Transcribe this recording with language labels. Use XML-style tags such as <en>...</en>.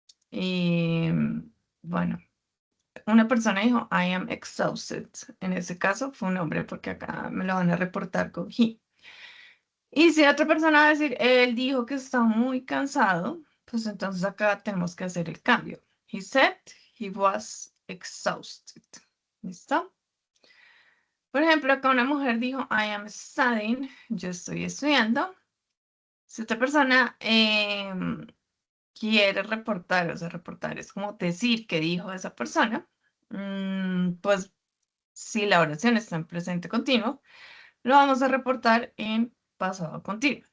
<es>Y bueno, una persona dijo</es> <en>I am exhausted.</en> <es>En ese caso fue un hombre porque acá me lo van a reportar con he. Y si otra persona va a decir él dijo que está muy cansado, pues entonces acá tenemos que hacer el cambio.</es> <en>He said he was exhausted.</en> <es>¿Listo? Por ejemplo, acá una mujer dijo</es> <en>I am studying.</en> <es>Yo estoy estudiando. Si otra persona quiere reportar, o sea, reportar es como decir qué dijo esa persona, pues si la oración está en presente continuo, lo vamos a reportar en pasado continuo.</es>